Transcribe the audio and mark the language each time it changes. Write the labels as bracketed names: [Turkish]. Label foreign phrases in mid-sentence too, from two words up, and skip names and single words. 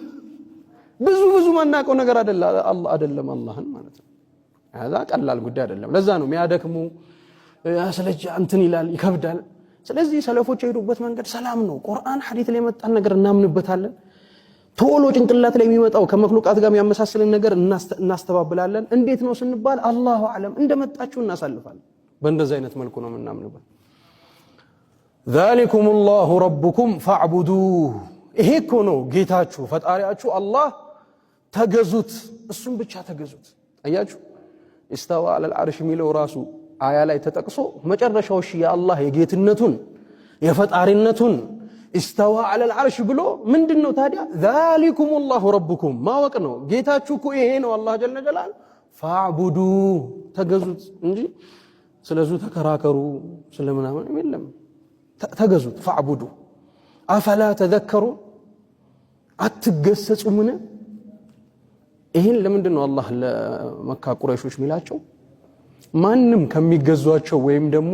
[Amharic] ብዙ ማናቀው ነገር አይደለም አላህን ማለት ነው። ያዛ ቀላል ጉዳይ አይደለም። ለዛ ነው የሚያደክሙ ስለዚህ እንትን ይላል ይከብዳል። ስለዚህ ሰለፎች የሄዱበት መንገድ ሰላም ነው። ቁርአን ሐዲስ ላይ የመጣን ነገር እናምንበታለን። ቶሎ ጭንቅላት ላይ የሚመጣው ከመክሉቃት ጋር የሚያመሳስልን ነገር እናስተባብላለን። እንዴት ነው ስንባል [Arabic] الله أعلم [Amharic] እንደመጣችሁ እናሳልፋለን። በእንደዚህ አይነት መልኩ ነው የምናምንበት። [Arabic] ذلكم الله ربكم فاعبدوه [Amharic] ይሄ እኮ ነው ጌታችሁ ፈጣሪያችሁ አላህ ተገዙት፣ እሱም ብቻ ተገዙት። አያችሁ [Arabic] استوى على العرش [Amharic] ሚለው ራሱ አያ ላይ ተጠቅሶ መጨረሻው የአላህ የጌትነቱን የፈጣሪነቱን [Arabic] استوى على العرش [Amharic] ብሎ ምንድነው ታዲያ [Arabic] ذلكم الله ربكم [Amharic] ማወቅ ነው ጌታችሁ እኮ ይሄ ነው አላህ [Arabic] جل جلاله [Amharic] ፈዕቡዱ ተገዙት እንጂ ስለዙ ተከራከሩ ስለምናምን የለም ተገዙት [Arabic] فاعبدوه أفلا تذكرون [Amharic] አትገሰጹምን ይሄን ለምንድነው አላህ ለመካ ቁረይሾች ሚላቸው ማንንም ከሚገዟቸው ወይም ደግሞ